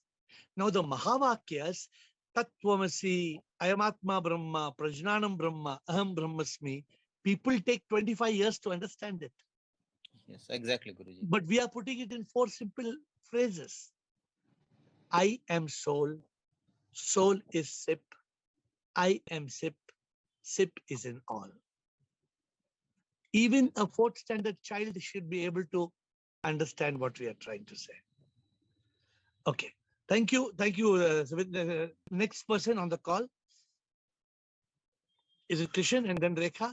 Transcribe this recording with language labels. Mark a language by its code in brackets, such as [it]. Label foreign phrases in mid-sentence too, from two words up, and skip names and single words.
[en] Now the Mahavakyas, [sa] तत्त्वमसि अयमात्मा ब्रह्म प्रज्ञानं ब्रह्म अहं ब्रह्मास्मि, [en] people take 25 years to understand it. Yes, exactly, Guruji. But we are putting it in 4 simple phrases. I am soul, soul is sip, I am sip, sip is in all. Even a 4th standard child should be able to understand what we are trying to say. Okay, thank you. Next person on the call. Is it Krishan and then Rekha?